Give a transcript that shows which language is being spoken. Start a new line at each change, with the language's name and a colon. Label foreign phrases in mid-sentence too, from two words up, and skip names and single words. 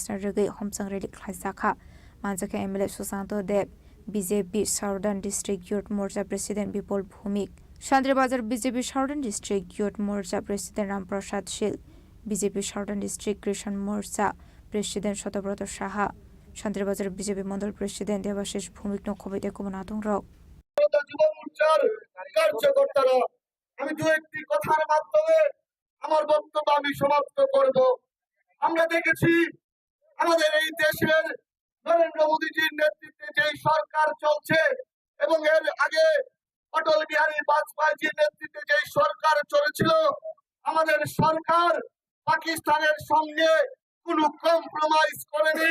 Kok Borok: na rege homsang rally khlaisakha manjake MLA Susanto Deb BJP Southern District Youth Morcha President Bipol Bhumik Shandri Bazar BJP Southern District Youth Morcha President Ram Prasad Shil BJP Southern District Christian Morcha President Shotobroto Shaha Shandri Bazar BJP Mondol President Devashish Bhumik no kobite kumanatong rok
Bangla: আমি দু একটি কথার মাধ্যমে আমার বক্তব্য আমি সমাপ্ত করব। আমরা দেখেছি আমাদের এই দেশের নরেন্দ্র মোদীজির নেতৃত্বে যে সরকার চলছে এবং এর আগে অটল বিহারী বাজপেয়ীজির নেতৃত্বে যে সরকার চলেছিল, আমাদের সরকার পাকিস্তানের সঙ্গে কোনো কম্প্রোমাইজ করেনি।